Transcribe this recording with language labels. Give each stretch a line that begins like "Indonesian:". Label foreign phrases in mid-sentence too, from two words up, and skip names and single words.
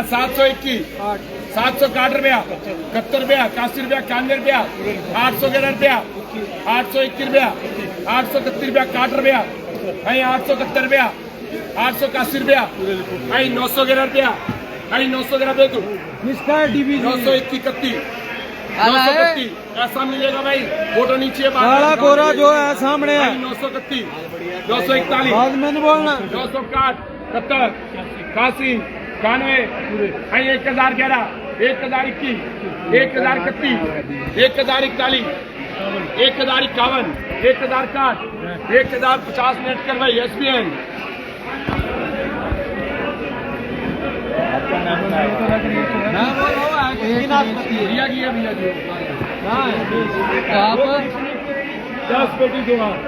Hindi: 721 760 रुपया 71 रुपया 81 रुपया 91 रुपया 800 गेला रुपया 821 रुपया 831 रुपया 61 रुपया भाई 871 रुपया 881 रुपया भाई 900 गेला रुपया भाई 900 गेला दे तू 921 931 ऐसा मिलेगा भाई, फोटो नीचे काला कोरा जो है सामने है 931 941 बाद में नहीं बोलना 961 71 81 91 भाई 1011 1021 1031 1041 1051 1060 1050 मिनट कर भाई SBN भैया की है भैया जी आप 10 पेटी दो